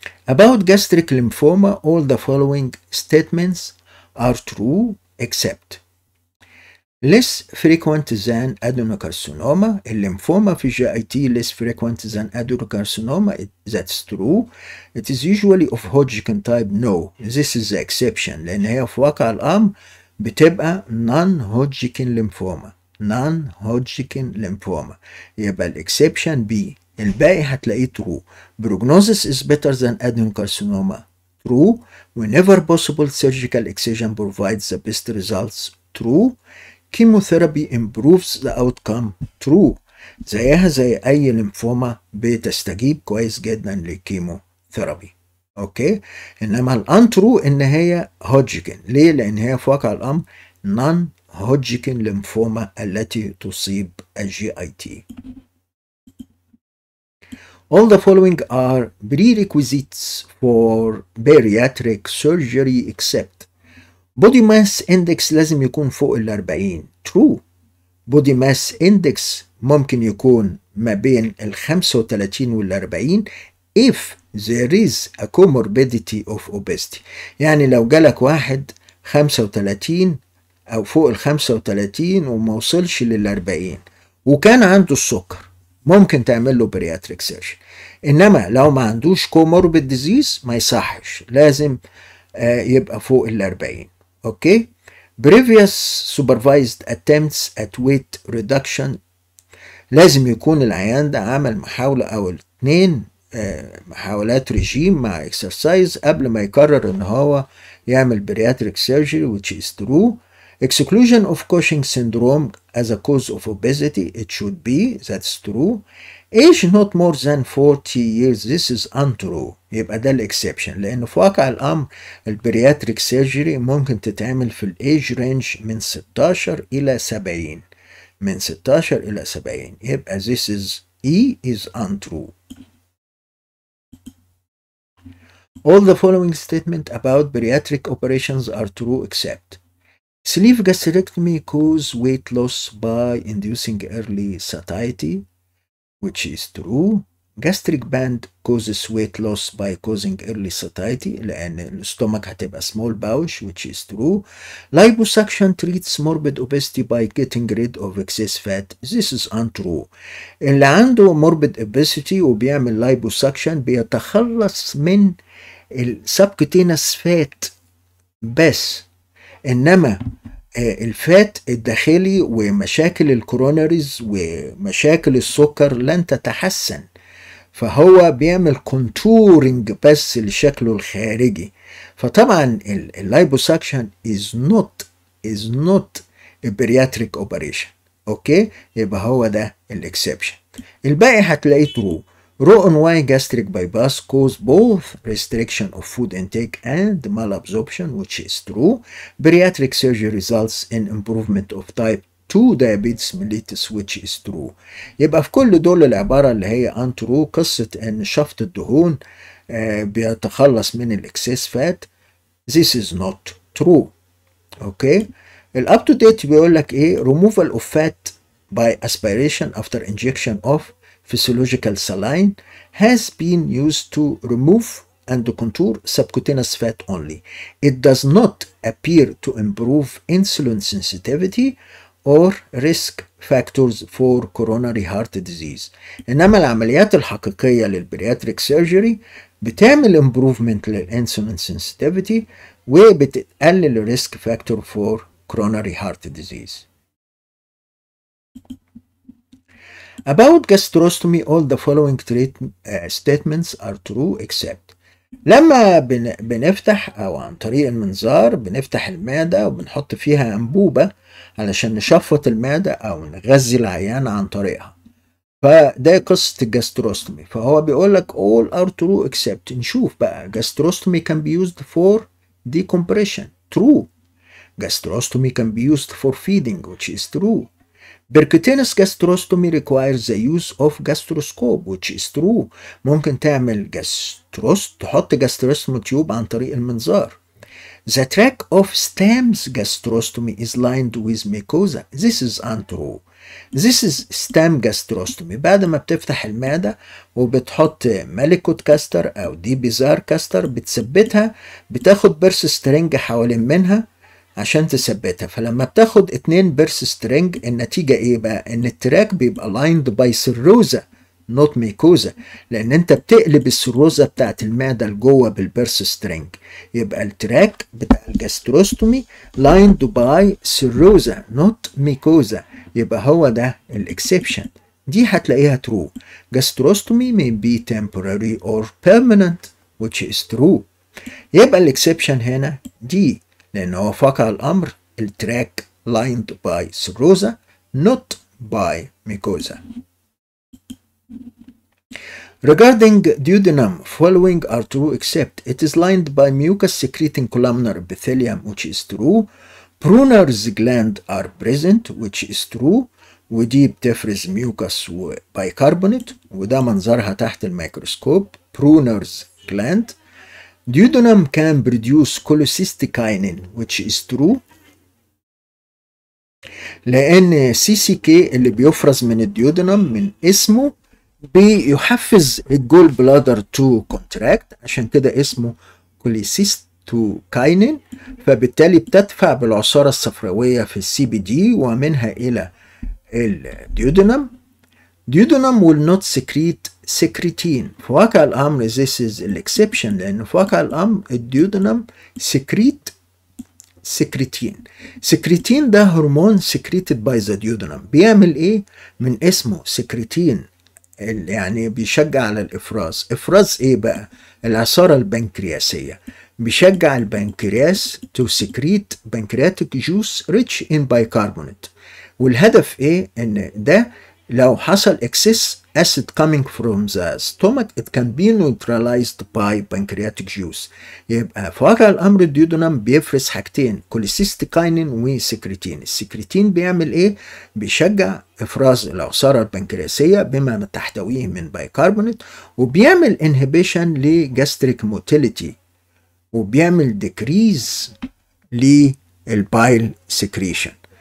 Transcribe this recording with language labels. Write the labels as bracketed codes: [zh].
[en] About gastric lymphoma, all the following statements are true except less frequent than adenocarcinoma. [ar] الليمفوما في [en] GIT less frequent than adenocarcinoma. That's true. It is usually of Hodgkin type. No, this is the exception. [ar] لأن هي في واقع الأمر بتبقى non-Hodgkin lymphoma. [en] non-Hodgkin lymphoma. [ar] يبقى الإكسبشن B. الباقي هتلاقيه true. [en] Prognosis is better than adenocarcinoma. True. Whenever possible, surgical excision provides the best results. True. Chemotherapy improves the outcome. True. [ar] زيها زي أي ليمفوما بتستجيب كويس جدا للكيموثيرابي. أوكي. إنما الأنترو إن هي هودجكن. ليه؟ لأن هي في واقع الأمر نون هودجكن ليمفوما التي تصيب الجي اي تي. [en] All the following are prerequisites for bariatric surgery except body mass index [ar] لازم يكون فوق 40. [en] True. body mass index [ar] ممكن يكون ما بين 35 40 [en] if there is a comorbidity of obesity. [ar] يعني لو جالك واحد 35 أو فوق 35 وما وصلش 40 وكان عنده السكر ممكن تعمل له bariatric surgery. إنما لو ما عندوش comorbid disease ما يصحش، لازم يبقى فوق 40. اوكي. [en] previous supervised attempts at weight reduction [ar] لازم يكون العيان ده عمل محاولة او 2 محاولات رجيم مع exercise قبل ما يقرر ان هو يعمل bariatric surgery, [en] which is true. exclusion of Cushing syndrome as a cause of obesity, it should be, that's true. age not more than 40 years, this is untrue. [ar] يبقى ده الاكسبشن، لأنه في واقع الأمر البرياتريك سيرجري ممكن تتعمل في الايج رينج من 16 إلى 70. من 16 إلى 70. يبقى [en] this is E is untrue. All the following statement about bariatric operations are true except sleeve gastrectomy cause weight loss by inducing early satiety, which is true. Gastric band causes weight loss by causing early satiety [ar] لأن الستومك هتبقى small pouch, [en] which is true. Liposuction treats morbid obesity by getting rid of excess fat. This is untrue. [ar] اللي عنده morbid obesity وبيعمل liposuction بيتخلص من السبكتينس فات بس، إنما الفات الداخلي ومشاكل الكوروناريز ومشاكل السكر لن تتحسن. فهو بيعمل كونتورنج بس لشكله الخارجي. فطبعا اللايبوساكشن [en] is not a bariatric operation. [ar] اوكي، يبقى هو ده الاكسبشن. الباقي هتلاقيه true. [en] Roux-en-Y gastric bypass cause both restriction of food intake and malabsorption, which is true. Bariatric surgery results in improvement of type 2 diabetes mellitus, which is true. [ar] يبقى في كل دول العبارة اللي هي [en] untrue. [ar] قصة ان شفط الدهون بيتخلص من الاكسس فات، [en] this is not true. [ar] اوكي، الاب تو ديت بيقول لك ايه؟ [en] removal of fat by aspiration after injection of physiological saline has been used to remove and contour subcutaneous fat only. It does not appear to improve insulin sensitivity or risk factors for coronary heart disease. [ar] إنما العمليات الحقيقية للبرياتريك سيرجري بتعمل improvement للانسولين sensitivity وبتقلل الريسك فاكتور [en] for coronary heart disease. About gastrostomy, all the following statements are true except. [ar] لما بنفتح أو عن طريق المنظار بنفتح المعدة وبنحط فيها أنبوبة علشان نشفط المعدة أو نغذي العيان عن طريقها، فده قصة الجاستروستومي. فهو بيقول لك [en] all are true except. [ar] نشوف بقى [en] gastrostomy can be used for decompression. True. Gastrostomy can be used for feeding, which is true. Percutaneous gastrostomy requires the use of gastroscope, which is true. [ar] ممكن تعمل تحط gastrostomy tube عن طريق المنظار. [en] The track of Stam's gastrostomy is lined with mucosa. This is untrue. This is Stam gastrostomy. [ar] بعد ما بتفتح المعدة وبتحط ماليكوت كاستر أو دي بيزار كاستر بتثبتها، بتاخد برس سترنج حوالين منها عشان تثبتها. فلما بتاخد 2 برس سترنج النتيجة ايه بقى؟ ان التراك بيبقى [en] lined by cirrhosa not mucosa، [ar] لان انت بتقلب السيروزا بتاعت المعدة لجوه بالبرس سترنج. يبقى التراك بتاع الجاستروستومي [en] lined by cirrhosa not mucosa، [ar] يبقى هو ده الاكسبشن. دي هتلاقيها true. [en] Gastrostomy may be temporary or permanent, which is true. [ar] يبقى الاكسبشن هنا دي، لأن هو في واقع الأمر التراك [en] lined by cirrhosa not by mucosa. Regarding duodenum, following are true except it is lined by mucus secreting columnar epithelium, which is true. Brunner's gland are present, which is true. [ar] ودي بتفرز ميوكس وبيكربونات وده منظرها تحت الميكروسكوب. [en] Brunner's gland. Duodenum can produce cholecystokinin, which is true. [ar] لأن CCK اللي بيفرز من الديودنم من اسمه بيحفز الجول بلادر تو كونتراكت، عشان كده اسمه cholecystokinin. فبالتالي بتدفع بالعصارة الصفراوية في السي بي دي ومنها إلى الديودنم. [en] Duodenum will not secrete secretin. [ar] في واقع الأمر [en] this is exception، [ar] لأن في واقع الأمر الديودنم [en] secrete secretin. secretin [ar] ده هرمون [en] secreted by the duodenum. [ar] بيعمل إيه؟ من اسمه secretin يعني بيشجع على الإفراز. إفراز إيه بقى؟ العصارة البنكرياسية. بيشجع البنكرياس [en] to secrete pancreatic juice rich in bicarbonate. [ar] والهدف إيه؟ إن ده لو حصل [en] excess acid coming from the stomach it can be neutralized by pancreatic juice. [ar] يبقى في واقع الأمر الديودنم بيفرز حاجتين cholecystokinin وسكريتين. السكريتين بيعمل إيه؟ بيشجع إفراز العصارة البنكرياسية بما تحتويه من بيكربونات، وبيعمل inhibition لجاستريك موتيليتي، وبيعمل decrease للبايل secretion.